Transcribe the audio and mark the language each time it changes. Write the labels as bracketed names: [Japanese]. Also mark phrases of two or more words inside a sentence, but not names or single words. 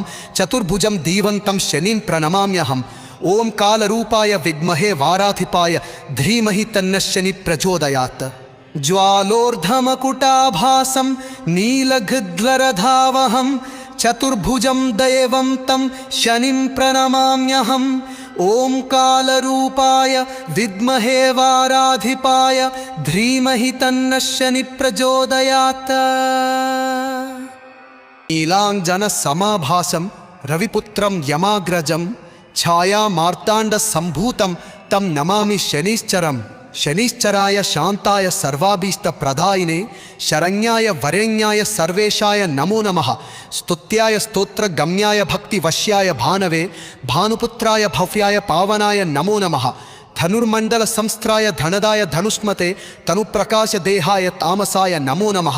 [Sanskrit] చతుర్భుజం దీవంతం శనీన్ ప్రణమామ్యహం ఓం కాలరూపాయ విద్మహే వారాధిపాయ ధీమహి తన్నః శని ప్రచోదయాత్ జ్వాలోర్ధమకుటాభాసం నీలఘద్లరథావహం చతుర్భుజం దైవం తం శనిం ప్రణమామ్యహం ఓం కాలరూపాయ విద్మహే వారాధిపాయ ధీమహి తన్నః శని ప్రచోదయాత్ నీలాంజన సమాభాసం రవిపుత్రం యమాగ్రజం ఛాయా మార్తాండ సంభూతం తం నమామి శనీశ్చరం शनिश्चराय शांताय सर्वाभीष्टप्रदायिने शरण्याय वरेण्याय सर्वेशाय नमो नमः। स्तुत्याय स्तोत्रगम्याय भक्तिवश्याय भानवे भानुपुत्राय भव्याय पावनाय नमो नमः। धनुर्मंडल संस्त्राय धनदाय धनुष्मते तनुप्रकाशदेहाय तामसाय नमो नमः।